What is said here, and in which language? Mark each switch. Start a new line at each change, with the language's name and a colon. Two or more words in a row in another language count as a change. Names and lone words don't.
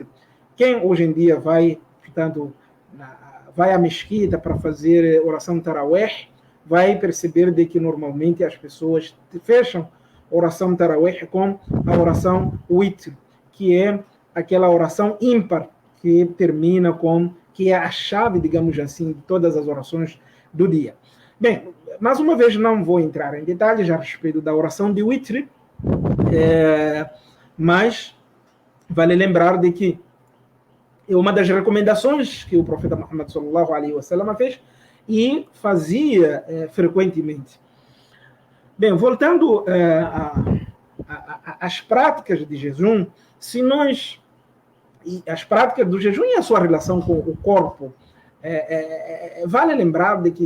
Portuguese: Quem hoje em dia vai, portanto, vai à mesquita para fazer oração tarawih, vai perceber de que normalmente as pessoas fecham a oração tarawih com a oração witr, que é aquela oração ímpar que termina com, que é a chave, digamos assim, de todas as orações do dia. Bem, mais uma vez não vou entrar em detalhes a respeito da oração de witr, mas vale lembrar de que é uma das recomendações que o profeta Muhammad
Arabic: صلى الله عليه وسلم
Portuguese: fez e fazia frequentemente. Bem, voltando às práticas de jejum, se nós as práticas do jejum e a sua relação com o corpo, vale lembrar de que